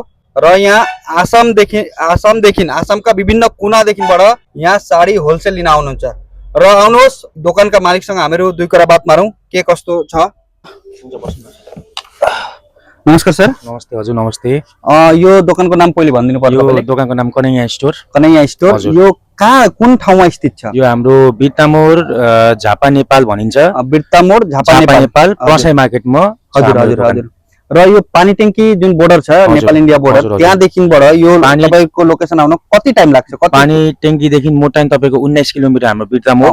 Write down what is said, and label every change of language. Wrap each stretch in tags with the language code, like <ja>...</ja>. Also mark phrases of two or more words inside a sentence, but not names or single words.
<ne>र यहाँ आसामका विभिन्न कुनादेखिबाट यहाँ साडी होलसेल लिन आउनुहुन्छ। र आउनुहोस्, दोकानका मालिकसँग हामीहरू दुई कुरा बात मारौँ के कस्तो छ। नमस्कार सर। नमस्ते हजुर, नमस्ते। यो दोकानको नाम पहिले भनिदिनु पर्यो। यो दोकानको नाम कन्हैया स्टोर। कन्हैया स्टोर यो कहाँ, कुन ठाउँमा स्थित छ? यो हाम्रो बिर्तामोड झापा नेपाल भनिन्छ। बिर्तामोड झापा नेपाल प्रसाई मार्केटमा। हजुर हजुर हजुर। र यो पानी ट्याङ्की जुन बोर्डर छ, नेपाल इन्डिया बोर्डर, त्यहाँदेखिबाट यो तपाईको लोकेसन आउन कति टाइम लाग्छ? पानी ट्याङ्कीदेखि मोटाइन तपाईको 19 किलोमिटर हाम्रो बिर्तामोड।</ne>